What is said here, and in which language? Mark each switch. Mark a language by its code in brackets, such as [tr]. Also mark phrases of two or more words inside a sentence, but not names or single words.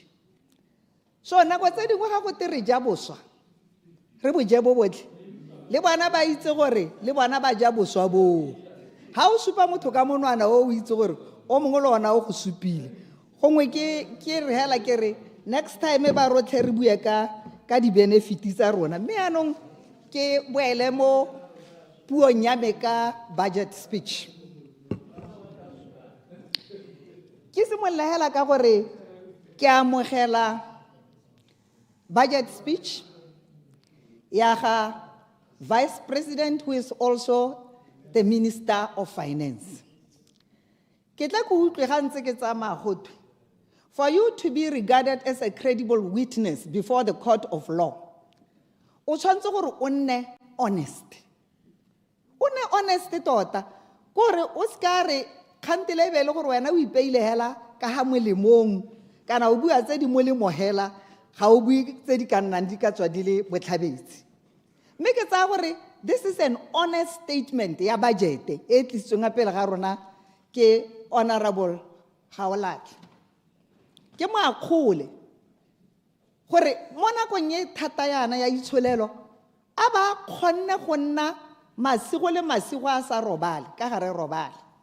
[tn] So nako tse dingwe ga go tere ja boswa. Re bo je bo botle. Le bana ba itse gore le bana ba ja boswa bo. Ha o supa motho ka monwana o itse gore o mongwe le ona o go supile. Gongwe ke re hela ke re [en] next time [tn] ba rotlhe re bua ka di benefits tsa rona. Mme anong ke boele mo puong ya me ka [en] budget speech. [tn] Ke simolla hela ka gore ke amogela [en] budget speech [tn] ya ga [en] Vice President who is also the Minister of Finance. [tn] Ke tla go utlwe ga ntse ke tsamaya gotwe. [en] For you to be regarded as a credible witness before the court of law, [tn] o tshwantse gore o nne honest. O nne honest tota. Gore o ska re khantile be le gore wena o ipeile hela ka ha molemong kana o bua tse di molemo hela ga o bui tse di ka nnang di ka tswa di le botlhabetsi. Mme ke tsa gore [en] this is an honest statement [tn] ya budget e tlisitsweng a pele ga rona ke Honourable Hlaolatl. Ke mo akgole gore mo nakong e thata yana ya itsholelo a ba kgonne go nna masigo le masigo a sa robale ka gare robale